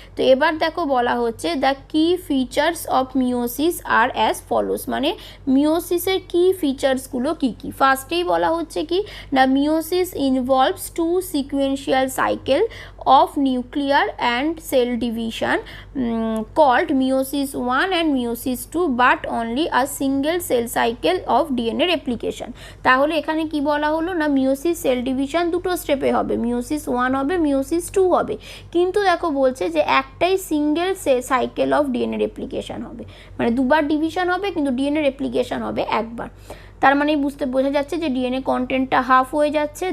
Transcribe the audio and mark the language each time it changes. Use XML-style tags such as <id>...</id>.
<bn>তো এবার দেখো বলা হচ্ছে</bn> <en>the কি features of meiosis are as follows,</en> <bn>মানে মিওসিসের কি ফিচার্সগুলো কী কী। ফার্স্টেই বলা হচ্ছে কি না,</bn> <en>Meiosis involves two sequential cycle of nuclear and cell division called meiosis 1 and meiosis 2, but only a single cell cycle of DNA replication।</en> <bn>তাহলে এখানে কি বলা হলো না, মিওসিস সেল ডিভিশন দুটো স্টেপে হবে, মিওসিস 1 হবে, মিওসিস 2 হবে, কিন্তু দেখো বলছে যে একটাই single cycle of DNA replication হবে, মানে দুবার ডিভিশন হবে কিন্তু ডিএনএ রেপ্লিকেশন হবে একবার। তার মানে বোঝা যাচ্ছে যে ডিএনএ কন্টেন্টটা হাফ হয়ে যাচ্ছে।</bn>